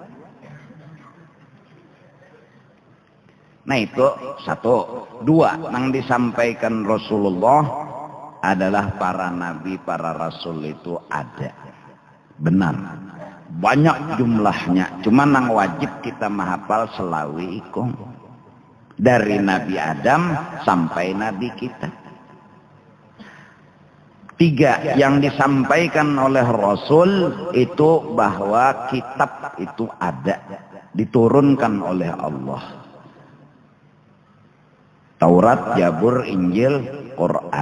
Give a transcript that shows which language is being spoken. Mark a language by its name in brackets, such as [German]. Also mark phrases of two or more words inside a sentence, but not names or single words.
[Banjar] Nah itu 1. 2, nang disampaikan Rasulullah adalah para nabi, para rasul itu ada. Benar. Banyak jumlahnya, cuma nang wajib kita menghafal selawi ikung. Dari Nabi Adam sampai Nabi kita. [Indonesian] 3, yang disampaikan oleh Rasul itu bahwa kitab itu ada, diturunkan oleh Allah. Taurat, Zabur, Injil, Quran.